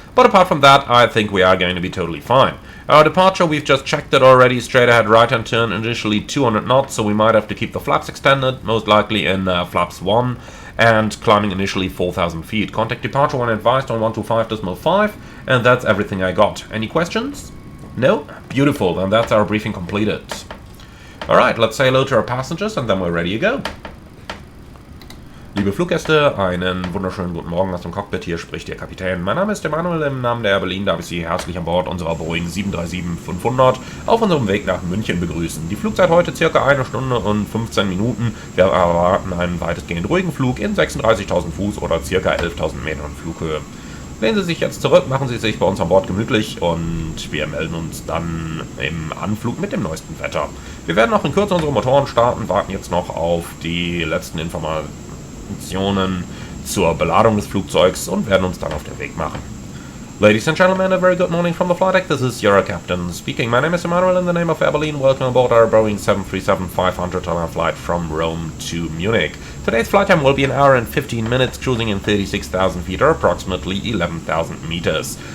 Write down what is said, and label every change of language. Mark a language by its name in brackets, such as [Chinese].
[English] But apart from that, I think we are going to be totally fine. Our departure, we've just checked it already, straight ahead right-hand turn, initially 200 knots, so we might have to keep the flaps extended, most likely in flaps 1, and climbing initially 4,000 feet. Contact departure when advised on 125.5, and that's everything I got. Any questions? No? Beautiful, then that's our briefing completed. Alright, let's say hello to our passengers, and then we're ready to go. [German] Liebe Fluggäste, einen wunderschönen guten Morgen aus dem Cockpit, hier spricht Ihr Kapitän. Mein Name ist Emanuel, im Namen der Air Berlin darf ich Sie herzlich an Bord unserer Boeing 737-500 auf unserem Weg nach München begrüßen. Die Flugzeit heute circa 1 Stunde und 15 Minuten. Wir erwarten einen weitestgehend ruhigen Flug in 36.000 Fuß oder circa 11.000 Metern Flughöhe. Lehnen Sie sich jetzt zurück, machen Sie sich bei uns an Bord gemütlich und wir melden uns dann im Anflug mit dem neuesten Wetter. Wir werden noch in Kürze unsere Motoren starten, warten jetzt noch auf die letzten Informationen zur Beladung des Flugzeugs und werden uns dann auf den Weg machen. [English] Ladies and gentlemen, a very good morning from the flight deck. This is your captain speaking. My name is Emmanuel in the name of Air Berlin. Welcome aboard our Boeing 737-500 on our flight from Rome to Munich. Today's flight time will be an hour and 15 minutes, cruising in 36,000 feet or approximately 11,000 meters.